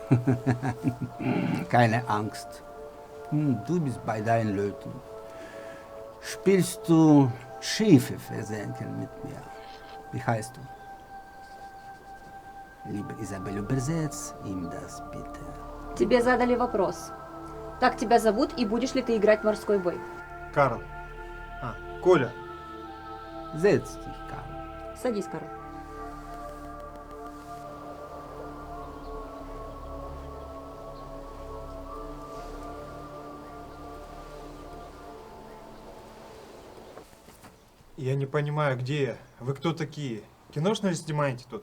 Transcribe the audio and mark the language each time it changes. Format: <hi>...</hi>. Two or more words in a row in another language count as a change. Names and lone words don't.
<de>Keine Angst. Du bist bei deinen Leuten. Spielst du Schiffe versenken mit mir? Wie heißt du? Liebe Isabel, übersetz ihm das bitte.</de> <ru>Тебе задали вопрос. Как тебя зовут и будешь ли ты играть в морской бой? Карл. Коля.</ru> <de>Setz dich, Karl.</de> <ru>Садись, Карл. Я не понимаю, где я? Вы кто такие? Киношную снимаете тут?</ru>